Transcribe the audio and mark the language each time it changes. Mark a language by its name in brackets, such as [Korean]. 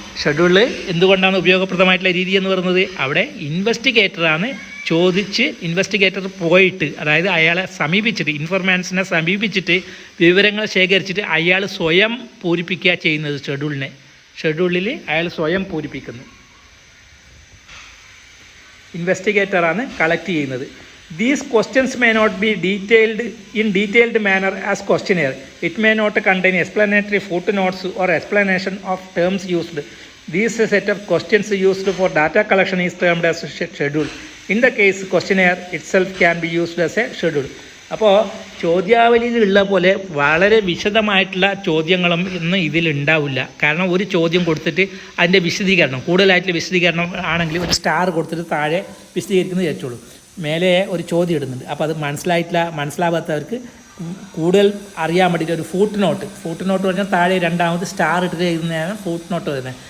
[Malayalam] ഷെഡ്യൂളിൽ എന്തുകൊണ്ടാണ് ഉപയോഗപ്രദമായിട്ടുള്ള രീതി എന്ന് പറയുന്നത്? അവിടെ ഇൻവെസ്റ്റിഗേറ്ററാണ് ഇൻവെസ്റ്റിഗേറ്റർ പോയിട്ട്, അതായത് അയാളെ സമീപിച്ചിട്ട്, ഇൻഫർമാൻസിനെ സമീപിച്ചിട്ട് വിവരങ്ങൾ ശേഖരിച്ചിട്ട് അയാൾ സ്വയം പൂരിപ്പിക്കുക ചെയ്യുന്നത്. ഷെഡ്യൂളിൽ അയാൾ സ്വയം പൂരിപ്പിക്കുന്നു. ഇൻവെസ്റ്റിഗേറ്ററാണ് കളക്ട് ചെയ്യുന്നത്. [English] These questions may not be detailed manner as questionnaire. It may not contain explanatory footnotes or explanation of terms used. This set of questions used for data collection is termed as schedule. In the case, questionnaire itself can be used as a schedule. [Malayalam] അപ്പോൾ ചോദ്യാവലിയിലുള്ള പോലെ വളരെ വിശദമായിട്ടുള്ള ചോദ്യങ്ങളും ഇന്ന് ഇതിലുണ്ടാവില്ല. കാരണം ഒരു ചോദ്യം കൊടുത്തിട്ട് അതിൻ്റെ വിശദീകരണം, കൂടുതലായിട്ടുള്ള വിശദീകരണം ആണെങ്കിൽ ഒരു സ്റ്റാർ കൊടുത്തിട്ട് താഴെ വിശദീകരിക്കുന്നത് വെച്ചോളൂ. മേലെ ഒരു ചോദ്യം ഇടുന്നുണ്ട്. അപ്പോൾ അത് മനസ്സിലാവാത്തവർക്ക് കൂടുതൽ അറിയാൻ വേണ്ടിയിട്ട് ഒരു ഫൂട്ട് നോട്ട് പറഞ്ഞാൽ താഴെ രണ്ടാമത് സ്റ്റാർ ഇട്ടിട്ട് എഴുതുന്നതാണ് ഫൂട്ട് നോട്ട് വരുന്നത്.